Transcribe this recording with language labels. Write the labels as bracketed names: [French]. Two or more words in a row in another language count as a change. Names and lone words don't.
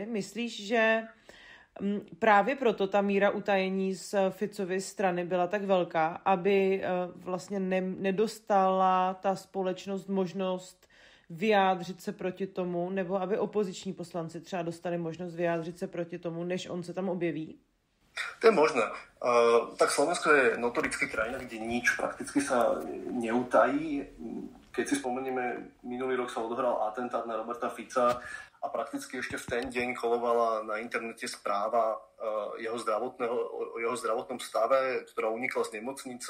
[Czech] Myslíš, že právě proto ta míra utajení z Ficovy strany byla tak velká, aby vlastně nedostala ta společnost možnost vyjádřit se proti tomu, nebo aby opoziční poslanci třeba dostali možnost vyjádřit se proti tomu, než on se tam objeví? [Slovak] To je možné. Tak Slovensko je notoricky krajina, kde nič prakticky sa neutají. keď si spomenieme, minulý rok sa odohral atentát na Roberta Fica a prakticky ešte v ten deň kolovala na internete správa o jeho zdravotnom stave, ktorá unikla z nemocnice.